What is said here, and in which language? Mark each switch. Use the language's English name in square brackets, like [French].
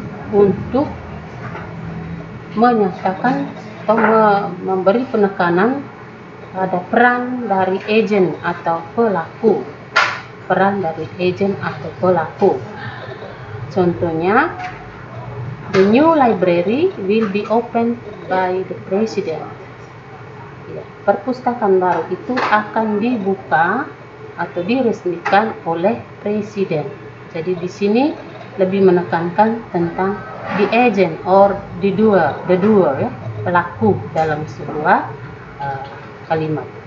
[Indonesian] Untuk menyatakan atau memberi penekanan pada peran dari agent atau pelaku. Peran dari agent atau pelaku. [English] Contohnya, the new library will be opened by the president. [Indonesian] Ya, perpustakaan baru itu akan dibuka atau diresmikan oleh presiden. Jadi di sini lebih menekankan tentang [English] the agent or the doer, [Indonesian] ya, pelaku dalam sebuah kalimat.